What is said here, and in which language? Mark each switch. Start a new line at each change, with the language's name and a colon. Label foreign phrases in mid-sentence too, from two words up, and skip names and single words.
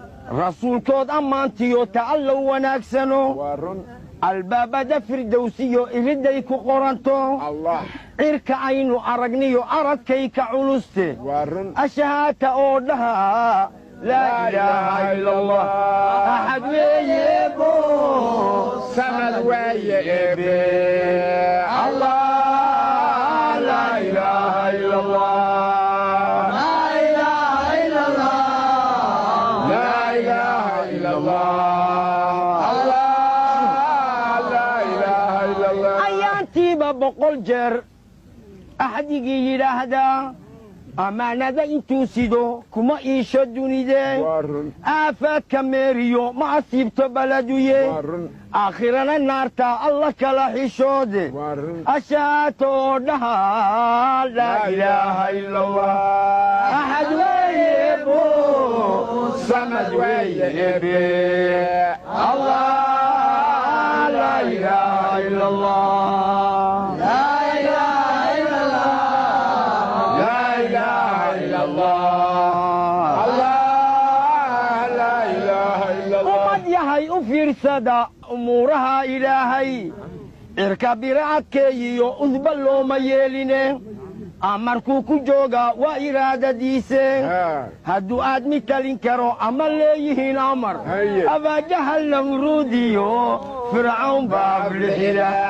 Somali: Rasuulkood ammaantiyo ta Alla wanaagsano. Waa run. Albaabada firdawsiyo iriday ku qoranto. Allah. Cirka aynu aragniyo aradkay ka culuste. Waa run. Ashahaata oo dhaha,
Arabic: لا لا إله إله إلا الله. إلا الله.
Somali: Ahad weeye boo. Samad waaye Eebe.
Arabic: الله، لا إله إلا الله. لا إله إلا الله. لا إله إلا الله. الله، لا إله إلا الله.
Somali: Ayaantiiba boqol jeer Axdigii yidhaahdaa, ammaanada intuu sido kuma iisho dunide. Waa run. Aafaadka meeriyo ma asiibto baladuye. Waa run. Aakhirana naarta Allah kala xishoode. Waa run. Ashaato oo dhaha,
Arabic: لا لا إله إله إلا الله. إلا الله.
Somali: Axad weeye buu, samad weeye bee.
Arabic: الله، لا إله إلا الله. لا إله إلا الله. لا إله إلا الله. الله، لا إله إلا الله.
Somali: Ummad yahay u fiirsada umuuraha Ilaahay. Cirka bira adkeeyiyo udba looma yeeline. Amarkuu ku jooga waa iraadadiise. Haa. Hadduu aadmi talin karo ama leeyihiin amar. Haye. Abaa Jahal Namruudiyo Fircawn baa aflixida.